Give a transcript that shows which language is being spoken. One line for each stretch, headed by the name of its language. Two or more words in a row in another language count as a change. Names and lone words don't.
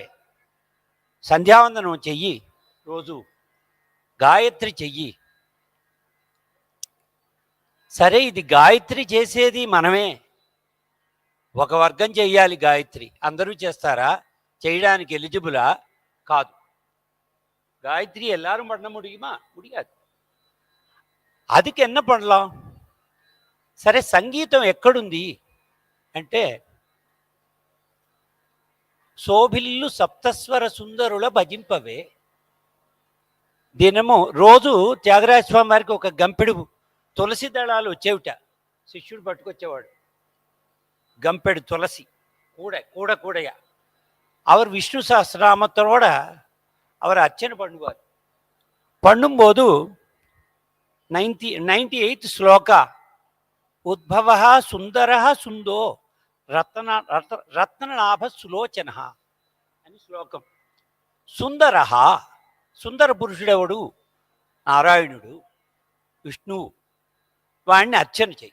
Telugu: సంధ్యావందనం చెయ్యి, రోజు గాయత్రి చెయ్యి. సరే, ఇది గాయత్రి చేసేది మనమే. ఒక వర్గం చెయ్యాలి గాయత్రి. అందరూ చేస్తారా? చేయడానికి ఎలిజిబులా? కాదు.
Tamil: காயத்ரி எல்லாரும் பண்ண முடியுமா? முடியாது. அதுக்கு என்ன பண்ணலாம்?
Telugu: సరే, సంగీతం ఎక్కడుంది అంటే, శోభిల్లు సప్తస్వర సుందరుల భజింపవే. దినము రోజు త్యాగరాజ స్వామి వారికి ఒక గంపెడు తులసి దళాలు వచ్చేవిట. శిష్యుడు పట్టుకొచ్చేవాడు గంపెడు తులసి கூடையா.
Tamil: அவர் விஷ்ணு சஹஸ்ரநாமத்தோட அவர் அர்ச்சனை பண்ணுவார்.
Telugu: பண்ணும்போது 98th శ్లోక ఉద్భవ సుందర సుందో రత్ననాభ సులోచన అని శ్లోకం. సుందర, సుందర పురుషుడెవడు? నారాయణుడు, విష్ణువు. వాణ్ణి అర్చన చెయ్యి.